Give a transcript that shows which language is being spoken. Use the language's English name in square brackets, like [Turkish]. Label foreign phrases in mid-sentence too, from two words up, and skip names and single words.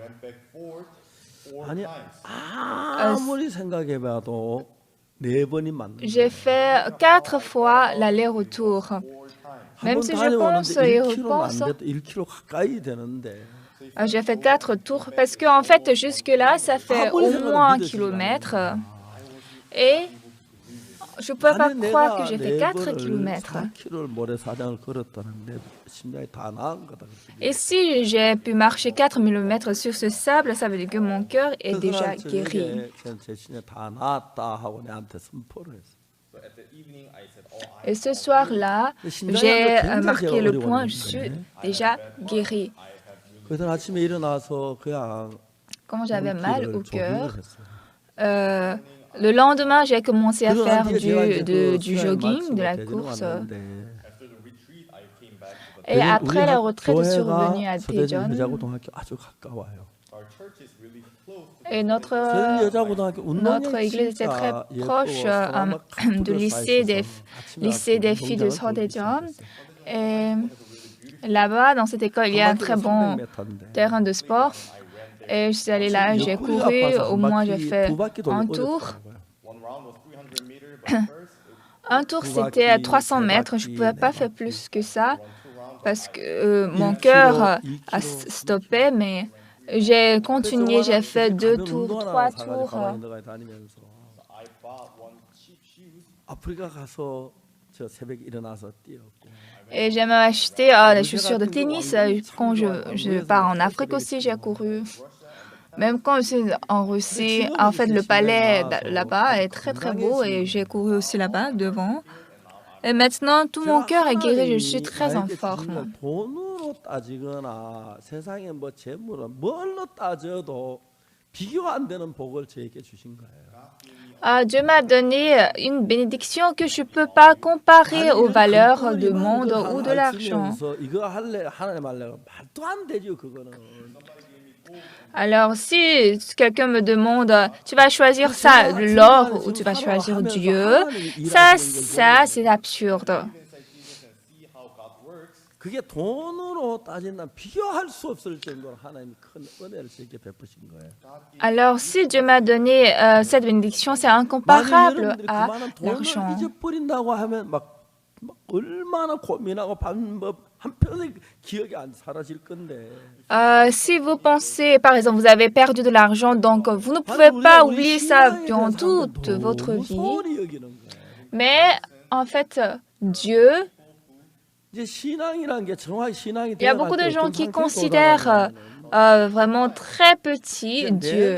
[Korean] 아니 아무리 생각해봐도 4번이 맞는 [French] j'ai fait 4 fois l'aller-retour. Même si je pense et repense, [Korean] 1km 가까이 되는데 [French] j'ai fait 4 tours parce qu'en fait, jusque-là, ça fait au moins 1 kilomètre. Et je ne pouvais pas croire que j'ai fait 4 kilomètres. [Korean] 4km 모래사장을 걸었다는데 심장이 다 나은 거다. [French] Et si j'ai pu marcher 4 km sur ce sable, ça veut dire que mon cœur est déjà guéri. [Korean] 제 신에 다 나았다 하고 내한테 선포를 했어. [French] Et ce soir-là, j'ai marqué le point, je suis déjà guéri. [Korean] 그래서 아침에 일어나서 그냥 [French] Quand j'avais mal au cœur, [Korean] 했어요. [French] le lendemain, j'ai commencé à [Korean] 그러고 [French] faire [Korean] 난 뒤에 제가 이제 그 [French] du [Korean] 수양을 [French] jogging, de la [Korean] 마치고 [French] course. [Korean] 대전에 왔는데 [French] Et après la retraite, je suis [Korean] 교회가 [French] revenue à [Korean] 서대전 [French] Daejeon. [Korean] 여자고등학교 아주 가까워요. [French] Et [Korean] 서대전 여자고등학교 [French] notre [Korean] 운동장이 [French] église était très [Korean] 진짜 [French] proche [Korean] 예쁘고 [French] du lycée des filles de Sordéjon. Et là-bas, dans cette école, il y a un très bon terrain de sport. Et je suis allée là, j'ai couru, au moins j'ai fait un tour. Un tour, c'était à 300 mètres. Je ne pouvais pas faire plus que ça parce que mon cœur a stoppé, mais j'ai continué, j'ai fait 2 tours, 3 tours. [Korean] 아프리카 가서 저 새벽에 일어나서 뛰었고. [French] Et j'ai même acheté des chaussures de tennis. Quand je pars en Afrique aussi, j'ai couru. Même quand je suis en Russie, en fait, le palais là-bas est très très beau et j'ai couru aussi là-bas devant. Et maintenant, tout mon cœur est guéri, je suis très en forme. [Korean] 돈으로 따지거나 세상에 뭐 재물은 뭘로 따져도 비교 안 되는 복을 저에게 주신 거예요. [French] Dieu m'a donné une bénédiction que je ne peux pas comparer aux valeurs du monde ou de l'argent. [Korean] 이거 할래 하나님 할래 말도 안 되죠 그거는. [French] Alors, si quelqu'un me demande, tu vas choisir ça, l'or, ou tu vas choisir Dieu, ça, c'est absurde. [Korean] 그게 돈으로 따진다면 비교할 수 없을 정도로 하나님이 큰 은혜를 저에게 베푸신 거예요. [French] Alors, si Dieu m'a donné cette bénédiction, c'est incomparable à l'argent. [Korean] 잊어버린다고 하면 막 얼마나 고민하고 한평생 기억이 안 사라질 건데. [French] Si vous pensez, par exemple, vous avez perdu de l'argent, donc vous ne pouvez pas oublier ça durant toute votre vie. Mais en fait, Dieu, il y a beaucoup de gens qui considèrent vraiment très petit Dieu.